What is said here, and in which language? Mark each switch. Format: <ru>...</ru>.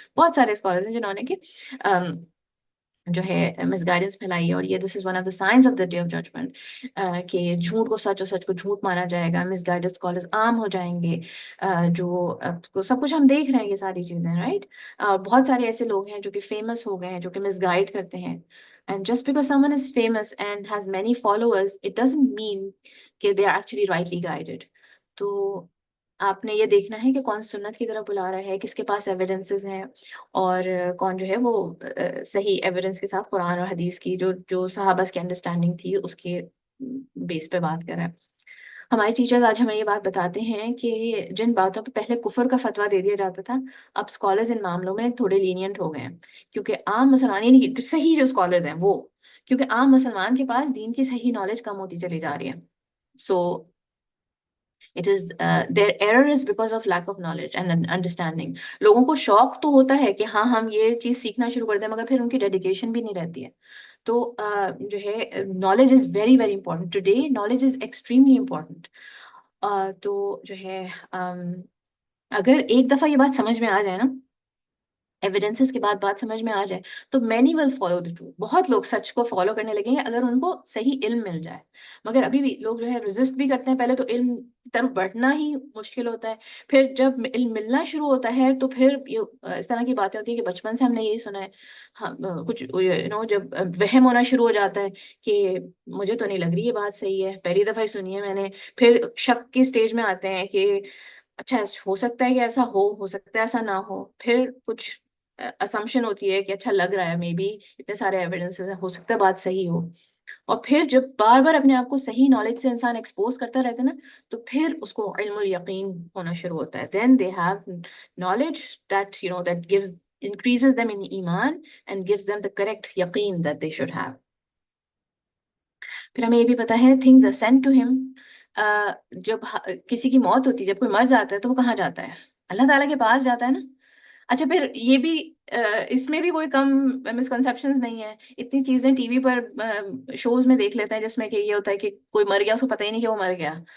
<ur>بہت سارے اسکالرز ہیں جنہوں نے کہ جو ہے مس گائیڈنس پھیلائی ہے. اور یہ</ur> <en>this is one of the signs of the day of judgment</en> <ur>کہ جھوٹ کو سچ اور سچ کو جھوٹ مانا جائے گا، مس گائیڈنس اسکالرز عام ہو جائیں گے. جو سب کچھ ہم دیکھ رہے ہیں یہ ساری چیزیں، رائٹ. بہت سارے ایسے لوگ ہیں جو کہ فیمس ہو گئے ہیں جو کہ مس گائیڈ کرتے ہیں.</ur> <en>And just because someone is famous and has many followers, it doesn't mean کہ they are actually rightly guided.</en> <ur>تو آپ نے یہ دیکھنا ہے کہ کون سنت کی طرف بلا رہا ہے، کس کے پاس ایویڈنسز ہیں، اور کون جو ہے وہ صحیح ایویڈنس کے ساتھ قرآن اور حدیث کی جو صحابہ کی انڈرسٹینڈنگ تھی اس کے بیس پہ بات کر رہا ہے. ہمارے ٹیچرز آج ہمیں یہ بات بتاتے ہیں کہ جن باتوں پہ پہلے کفر کا فتویٰ دے دیا جاتا تھا، اب اسکالرز ان معاملوں میں تھوڑے لینینٹ ہو گئے ہیں، کیونکہ عام مسلمان یعنی صحیح جو اسکالرز ہیں وہ، کیونکہ عام مسلمان کے پاس دین کی صحیح نالج کم ہوتی چلی جا رہی ہے.</ur> <en>So it is their error is because of lack of knowledge and understanding.</en> <ur>لوگوں کو شوق تو ہوتا ہے کہ ہاں ہم یہ چیز سیکھنا شروع کر دیں، مگر پھر ان کی ڈیڈیکیشن بھی نہیں رہتی ہے.</ur> <en>تو جو ہے knowledge is very very important today, knowledge is extremely important.</en> <ur>تو جو ہے اگر ایک دفعہ یہ بات سمجھ میں آ جائے نا ایویڈنسز کے بعد بات سمجھ میں آ جائے تو</ur> <en>many will follow the truth.</en> <ur>بہت لوگ سچ کو فالو کرنے لگیں گے اگر ان کو صحیح علم مل جائے. مگر ابھی بھی لوگ جو ہے ریزسٹ بھی کرتے ہیں. پہلے تو علم کی طرف بڑھنا ہی مشکل ہوتا ہے, پھر جب علم ملنا شروع ہوتا ہے تو پھر اس طرح کی باتیں ہوتی ہیں کہ بچپن سے ہم نے یہی سنا ہے. ہاں, کچھ جب وہم ہونا شروع ہو جاتا ہے کہ مجھے تو نہیں لگ رہی یہ بات صحیح ہے, پہلی دفعہ ہی سنی ہے میں نے, پھر شک کی سٹیج میں آتے ہیں کہ اچھا ہو سکتا ہے کہ ایسا ہو سکتا ہے ایسا نہ ہو, پھر کچھ اسمپشن ہوتی ہے کہ اچھا لگ رہا ہے مے بی اتنے سارے ایویڈنس ہو سکتا ہے بات صحیح ہو. اور پھر جب بار بار اپنے آپ کو صحیح نالج سے انسان ایکسپوز کرتا رہتا ہے نا تو پھر اس کو علم الیقین ہونا شروع ہوتا ہے.</ur> <en>Then they have knowledge that gives increases them in ایمان and gives them the correct یقین that they should have.</en> <ur>پھر ہمیں یہ بھی پتا ہے</ur> <en>things are sent to him.</en> <ur>جب کسی کی موت ہوتی ہے, جب کوئی مر جاتا ہے تو وہ کہاں جاتا ہے؟ اللہ تعالیٰ کے پاس جاتا ہے نا. اچھا پھر یہ بھی اس میں بھی کوئی کم مسکنسیپشنز نہیں ہے. اتنی چیزیں ٹی وی پر شوز میں دیکھ لیتے ہیں جس میں کہ یہ ہوتا ہے کہ کوئی مر گیا اس کو پتہ ہی نہیں کہ وہ مر گیا.</ur>